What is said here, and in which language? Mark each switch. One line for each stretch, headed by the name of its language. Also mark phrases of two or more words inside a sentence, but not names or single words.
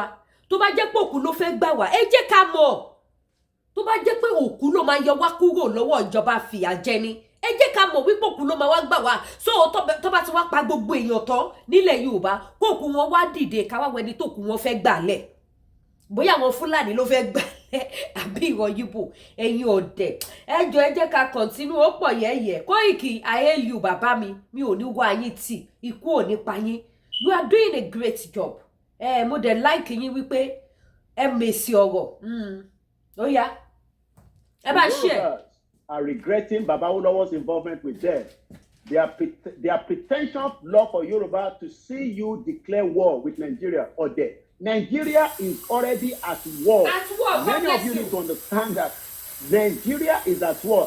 Yoruba: Tó bá jẹ́ pé òkú ló fẹ́ gbà wá, ẹ jẹ́ ká mọ̀. Tó bá jẹ́ pé òkú ló máa yọ wá kúrò lọ́wọ́ ìjọba fìyà jẹni, ẹ jẹ́ ká mọ̀ wípé òkú ló máa wá gbà wá. So tó bá ti wá pa gbogbo èèyàn tán nílẹ̀ Yorùbá, kókù wọn wá dìde ká wá wẹni tókù wọn fẹ́ gbà lẹ̀. Bóyá àwọn Fúlàní ló fẹ́ gbà lẹ̀ àbí ìwọ Yíbò, ẹ̀yin ọ̀dẹ̀. Ẹ jọ̀ọ́ ẹ jẹ́ ká continue ó pọ̀ yẹ́yẹ́. Koiki,
English: I hail you
Yoruba: bàbá mi ò ní wá yín tì, ikú ò ní pa yín.
English: You are doing a great job.
Yoruba: Mo dẹ̀ like yín wípé ẹ mèsì ọ̀rọ̀. Ó yá. Ẹ bá share.
English: Are regretting Babawolowo's involvement with them. Their pretentious law for Yoruba to see you declare war with Nigeria or death. Nigeria is already at war. At war. Many of you need to understand that Nigeria is at war.